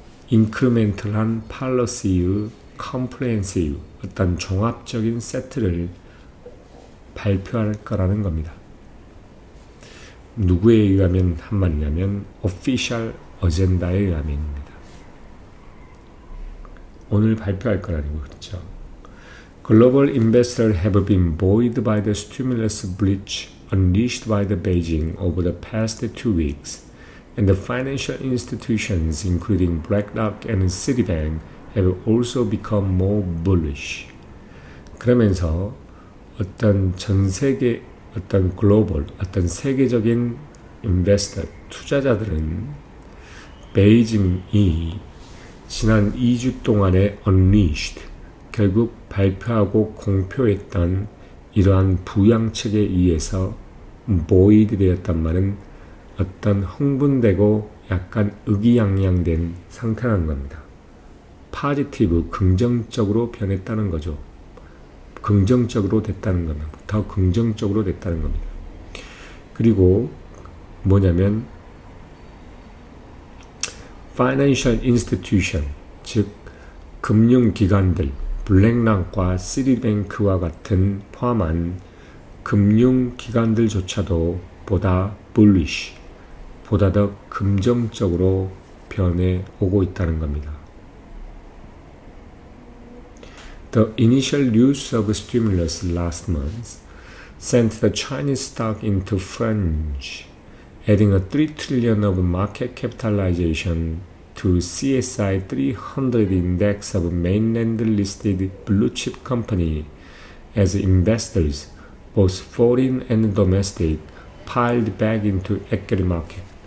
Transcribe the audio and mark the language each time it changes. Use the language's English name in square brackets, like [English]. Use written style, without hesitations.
[Korean] incremental한 policy의 comprehensive 어떤 종합적인 세트를 발표할 거라는 겁니다. 누구에 의하면 한 말이냐면 [English] official agenda [Korean] 에 의하면입니다. 오늘 발표할 거라는 거죠. [English] Global investors have been buoyed by the stimulus breach unleashed by the Beijing over the past 2 weeks, and the financial institutions, including BlackRock and Citibank, have also become more bullish. [Korean] 그러면서 어떤 전 세계 어떤 글로벌 어떤 세계적인 인베스터 투자자들은 베이징이 지난 2주 동안에 unleashed 결국 발표하고 공표했던 이러한 부양책에 의해서 buoyed 되었단 말은 어떤 흥분되고 약간 의기양양된 상태라는 겁니다. 파지티브 긍정적으로 변했다는 거죠. 긍정적으로 됐다는 겁니다. 더 긍정적으로 됐다는 겁니다. 그리고 뭐냐면 [English] financial institution [Korean] 즉 금융기관들 블랙락과 시티뱅크와 같은 포함한 금융기관들조차도 보다 bullish 보다 더 긍정적으로 변해 오고 있다는 겁니다. [English] The initial use of stimulus last month sent the Chinese stock into frenzy, adding a 3 trillion of market capitalization to CSI 300 index of mainland-listed blue-chip company as investors, both foreign and domestic, piled back into equity market.